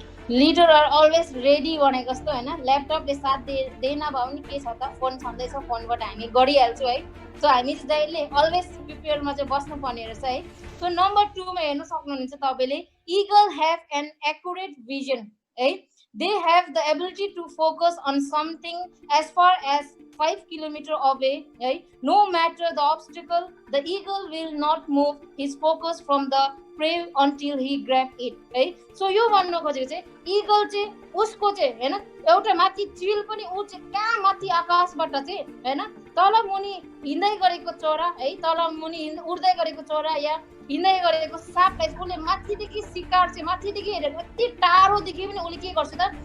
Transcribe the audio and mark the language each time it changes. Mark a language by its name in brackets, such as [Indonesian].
[English] leader are always ready [Nepali] भनेको जस्तो हैन ल्यापटपले साथ दिएन भए पनि के छ त फोन छँदैछ फोनबाट हामी गरिहाल्छौँ है सो हामी चाहिँ जहिले अलवेज प्रिपेयरमा चाहिँ बस्नु पर्ने रहेछ है सो नम्बर 2 मा हेर्न सक्नुहुन्छ तपाईले [English] eagle have an accurate vision [Nepali] है [English] they have the ability to focus on something as far as 5 kilometers away right? No matter the obstacle the eagle will not move his focus from the prey until he grab it right? [Nepali] So यो भन्नु खोजेको चाहिँ eagle चाहिँ उसको चाहिँ हैन एउटा माथि चिल पनि उ चाहिँ कहाँ माथि आकाशबाट चाहिँ हैन तल मुनि हिँड्दै गरेको चरा है तल मुनि उड्दै गरेको चरा या हिँड्दै गरेको सापलाई उसले माथिदेखि शिकार चाहिँ माथिदेखि हेरेको यति टाढोदेखि पनि उसले के गर्छ त